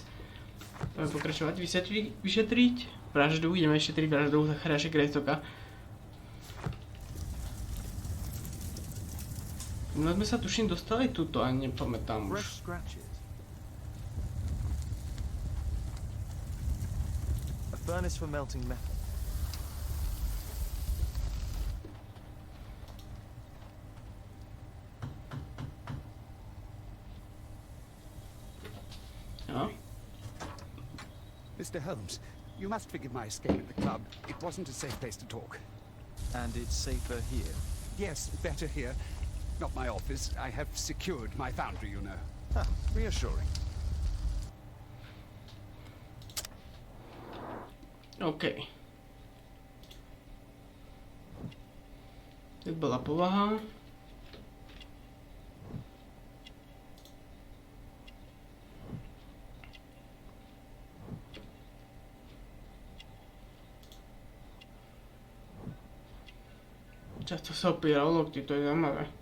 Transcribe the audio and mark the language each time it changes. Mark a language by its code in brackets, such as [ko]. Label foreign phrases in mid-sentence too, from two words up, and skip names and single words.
[sk] Budeme pokračovať, vyšetriť vraždu, ideme šetriť vraždu Zachária Greystocka. No sme sa tuším dostali tuto, ani nepamätám už. [en] A furnace for melting metal. No. Mr. Holmes, you must forgive my escape at the club. It wasn't a safe place to talk. And it's safer here? Yes, better here. Not my office. I have secured my foundry, you know. Huh, reassuring. OK. [sk] Teď bola povaha. Často sa opíra o lokty, to je zaujímavé.